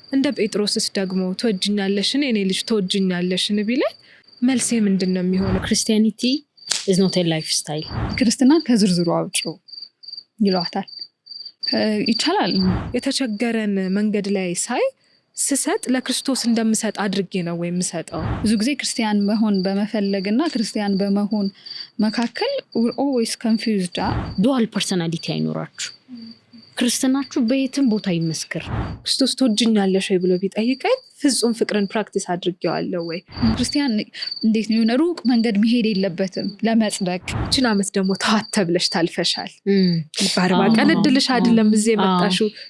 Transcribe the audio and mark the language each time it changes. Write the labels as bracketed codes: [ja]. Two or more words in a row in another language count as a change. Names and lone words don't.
[am] እንደ ጴጥሮስስ ደግሞ ተወጅኛለሽን የኔ ልጅ ተወጅኛለሽን ቢለኝ መልሴ ምንድነው የሚሆነው? [en] Christianity is not a lifestyle. [am] ክርስትና ከዝርዝሩ አውጪ ይሏታል። ይቻላል። የተቸገረን መንገድ ላይ ሳይ ስሰጥ ለክርስቶስ እንደምሰጥ አድርጌ ነው ወይ የምሰጠው? ብዙ ጊዜ ክርስቲያን መሆን በመፈለግና ክርስቲያን በመሆን መካከል [en] we're always confused. dual personality [am] አይኖራችሁ። ክርስትናችሁ በየትም ቦታ ይመስክር። ክርስቶስ ተወጅኛለሽ ወይ ብሎ ቢጠይቀኝ ፍጹም ፍቅርን ፕራክቲስ አድርጌዋለሁ ወይ? ክርስቲያን እንዴት ነው የሆነ ሩቅ መንገድ መሄድ የለበትም ለመጽደቅ። እችን ዓመት ደግሞ ተዋተብለሽ ታልፈሻል። በአርባ ቀን እድልሽ አይደለም እዚህ የመጣሽው።